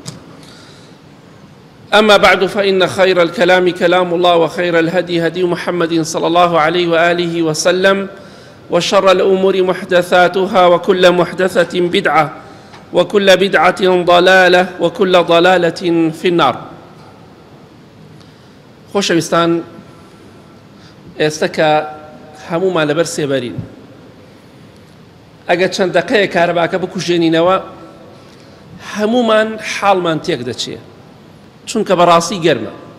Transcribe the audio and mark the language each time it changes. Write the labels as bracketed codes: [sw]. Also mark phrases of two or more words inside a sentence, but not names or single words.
[ar] أما بعد فإن خير الكلام كلام الله وخير الهدي هدي محمد صلى الله عليه وآله وسلم وشر الأمور محدثاتها وكل محدثة بدعة وكل بدعة ضلالة وكل ضلالة في النار. [ckb] خۆشەویستان، ئێستا کە هەموومان لەبەر سێبەرین، ئەگەر چەند دەقەیە کارەباکە بکوژێنینەوە هەموومان حاڵمان تێک دەچێت، چونکە بەڕاستی گەرمە.